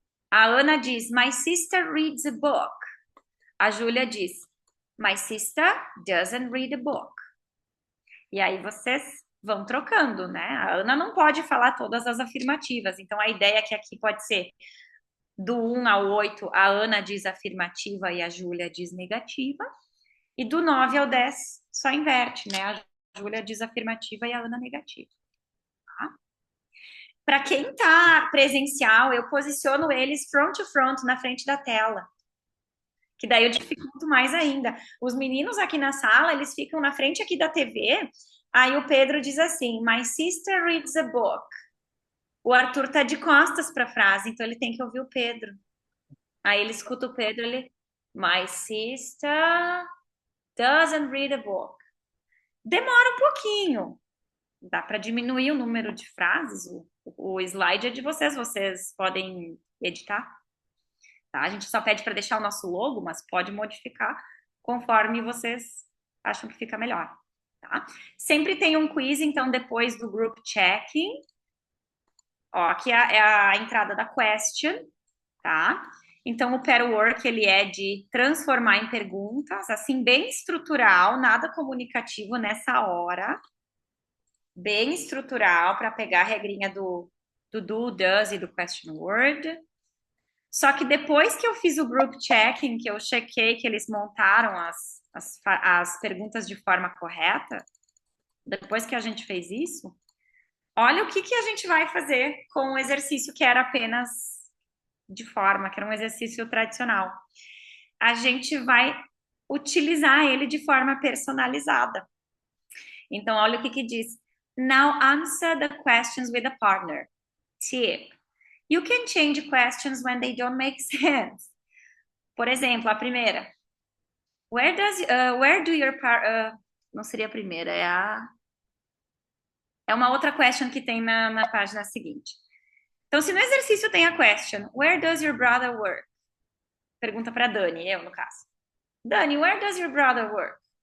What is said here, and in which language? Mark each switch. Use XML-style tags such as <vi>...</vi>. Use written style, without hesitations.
<pt>A Ana diz,</pt> <en>my sister reads a book.</en> <pt>A Júlia diz,</pt> <en>my sister doesn't read a book.</en> <pt>E aí vocês vão trocando, né? A Ana não pode falar todas as afirmativas. Então, a ideia é que aqui pode ser do 1 ao 8, a Ana diz afirmativa e a Júlia diz negativa. E do 9 ao 10, só inverte, né? A Júlia diz afirmativa e a Ana negativa. Tá? Para quem tá presencial, eu posiciono eles</pt> <en>front to front,</en> <pt>na frente da tela. Que daí eu dificulto mais ainda. Os meninos aqui na sala, eles ficam na frente aqui da TV. Aí o Pedro diz assim,</pt> <en>my sister reads a book.</en> <pt>O Arthur tá de costas para a frase, então ele tem que ouvir o Pedro. Aí ele escuta o Pedro, ele...</pt> <en>My sister doesn't read a book.</en> <pt>Demora um pouquinho. Dá para diminuir o número de frases. O slide é de vocês, vocês podem editar. Tá? A gente só pede para deixar o nosso logo, mas pode modificar conforme vocês acham que fica melhor. Tá? Sempre tem um quiz, então, depois do group checking. Ó, aqui é a entrada da question, tá? Então, o pair work, ele é de transformar em perguntas, assim, bem estrutural, nada comunicativo nessa hora. Bem estrutural, para pegar a regrinha do do, does e do question word. Só que depois que eu fiz o group checking, que eu chequei que eles montaram as perguntas de forma correta, depois que a gente fez isso, olha o que a gente vai fazer com o exercício que era apenas de forma, que era um exercício tradicional. A gente vai utilizar ele de forma personalizada. Então, olha o que diz.</pt> <en>Now answer the questions with a partner. Tip. You can change questions when they don't make sense.</en> <pt>Por exemplo, a primeira.</pt> <en>Where do your</en> <pt>não seria a primeira, é uma outra question que tem na página seguinte. Então, se no exercício tem a question,</pt> <en>where does your brother work?</en> <pt>Pergunta para Dani, eu no caso.</pt> <en>Dani, where does your brother work?</en>